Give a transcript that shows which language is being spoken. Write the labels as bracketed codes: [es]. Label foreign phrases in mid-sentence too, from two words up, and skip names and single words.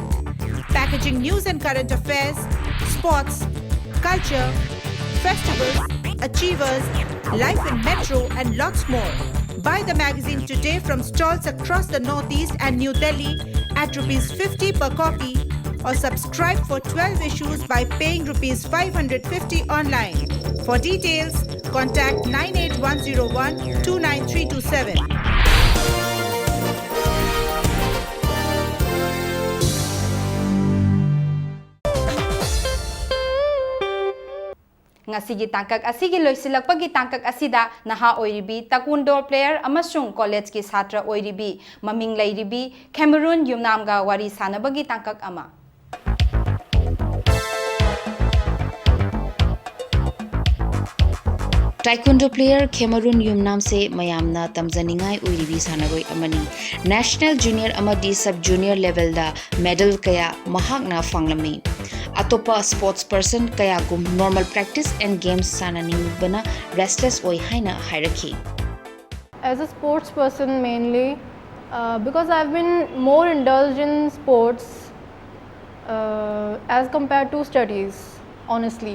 [en] Packaging news and current affairs, sports, culture, festivals, achievers, life in Metro, and lots more. Buy the magazine today from stalls across the Northeast and New Delhi at ₹50 per copy, or subscribe for 12 issues by paying ₹550 online. For details, contact 98101 29327. [mni] Ngasigi tangkak asigi loisilakpagi tangkak asida naha oiribi [en] taekwondo player [mni] amasung college ki satra oiribi maming lairibi Cameroon yumnamga wari sanabagi tangkak ama. [en] Taekwondo player [mni] Cameroon Yumnam se mayamna tamjaningai uiribi sanagoi amani [en] national junior [mni] amadi [en] sub junior level [mni] da medal kaya mahakna fanglami atopa [en] sports person [mni] kaya gum [en] normal practice and games [mni] sananing bana restless oi haina hierarchy. [en] As a sports person mainly, because I've been more indulged in sports as compared to studies, honestly.